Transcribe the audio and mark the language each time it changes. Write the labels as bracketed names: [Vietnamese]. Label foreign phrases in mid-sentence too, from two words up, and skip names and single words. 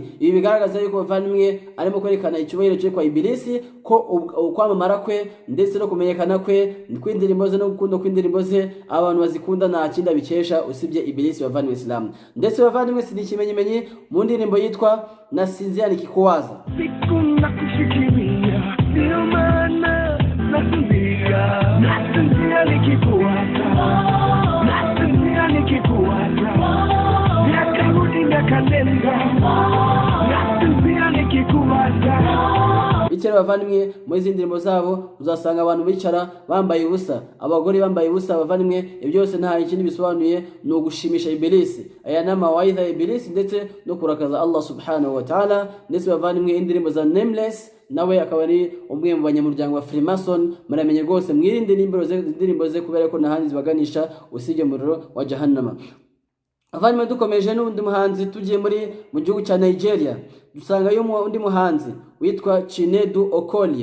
[Kinyarwanda] Ibi bigaragaza yuko bavandimwe arimo kwerekana icyubahiro cye kwa Ibilisi, ko ukwamamara kwe ndetse no kumenyekana kwe kw'indirimbo ze no gukunda kw'indirimbo ze abantu bazikunda nta kindi bikesha usibye Ibilisi bavandimwe Islam. Ndetse bavandimwe si ikimenyimenyi mu ndirimbo yitwa [Swahili] Nasinzia nikikuwaza. Nasinzia nikikuwaza, nasinzia nikikuwaza, miaka kalenda, nasinzia nikikuwaza. [Kinyarwanda] Bityo bavandimwe muri izi ndirimbo zabo uzasanga abantu bicara bambaye ubusa, abagore bambaye ubusa bavandimwe. Ibyo byose nta ikindi bisobanuye ni ugushimisha Ibilisi. Aya ni amawaidha ya Ibilisi ndetse no kurakaza [Arabic] الله سبحانه وتعالى. [Kinyarwanda] Ndetse bavandimwe indirimbo za Nameless nawe akaba ari umwe mu banyamuryango wa Freemason. Muramenye rwose mwirinde indirimbo ze kubera ko nta handi zibaganisha usibye umuriro wa Jahannama. Bavandimwe dukomeje n'undi muhanzi tugiye mu gihugu cya Nigeria, dusanga undi muhanzi witwa Chinedu Okoli.